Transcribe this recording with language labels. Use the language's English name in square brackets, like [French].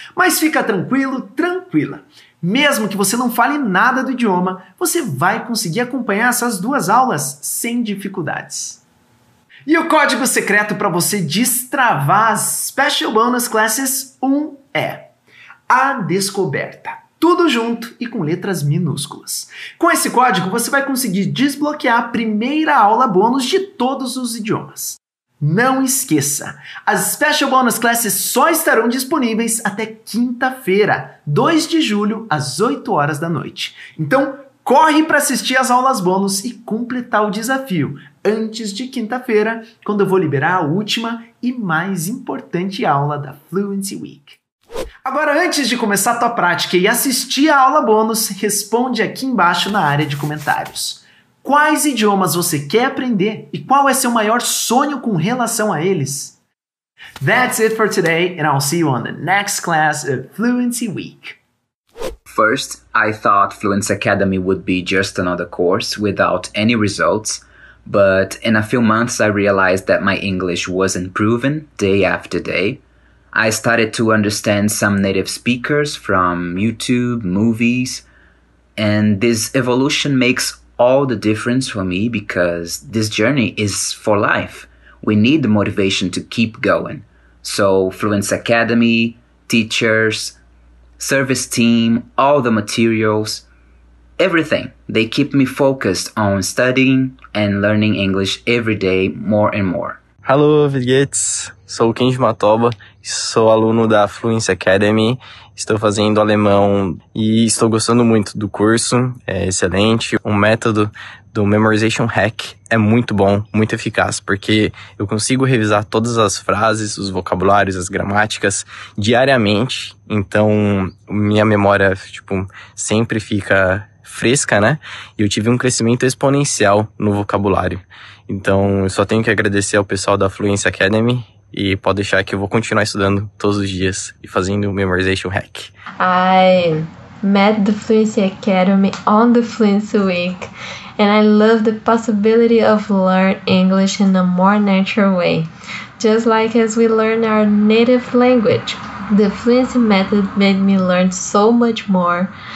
[Portuguese] Mas fica tranquilo, tranquila. Mesmo que você não fale nada do idioma, você vai conseguir acompanhar essas 2 aulas sem dificuldades. E o código secreto para você destravar as Special Bonus Classes 1 é A Descoberta. Tudo junto e com letras minúsculas. Com esse código, você vai conseguir desbloquear a primeira aula bônus de todos os idiomas. Não esqueça, as Special Bonus Classes só estarão disponíveis até quinta-feira, 2 de julho, às 8 horas da noite. Então, corre para assistir as aulas bônus e completar o desafio antes de quinta-feira, quando eu vou liberar a última e mais importante aula da Fluency Week. Agora, antes de começar a tua prática e assistir a aula bônus, responde aqui embaixo na área de comentários. Quais idiomas você quer aprender e qual é seu maior sonho com relação a eles? [English] That's it for today, and I'll see you on the next class of Fluency Week. First, I thought Fluency Academy would be just another course without any results, but in a few months I realized that my English was improving day after day. I started to understand some native speakers from YouTube, movies, and this evolution makes all the difference for me because this journey is for life. We need the motivation to keep going. So Fluency Academy, teachers, service team, all the materials, everything. They keep me focused on studying and learning English every day more and more. Hello, Virguetes. [Portuguese] Sou o Kenji Matoba, sou aluno da Fluency Academy, estou fazendo alemão e estou gostando muito do curso, é excelente. O método do Memorization Hack é muito bom, muito eficaz, porque eu consigo revisar todas as frases, os vocabulários, as gramáticas diariamente, então minha memória, sempre fica fresca, né? E eu tive um crescimento exponencial no vocabulário. Então, eu só tenho que agradecer ao pessoal da Fluency Academy e pode deixar que eu vou continuar estudando todos os dias e fazendo o Memorization Hack. [English] I met the Fluency Academy on the Fluency Week and I love the possibility of learn English in a more natural way, just like as we learn our native language. The Fluency method made me learn so much more.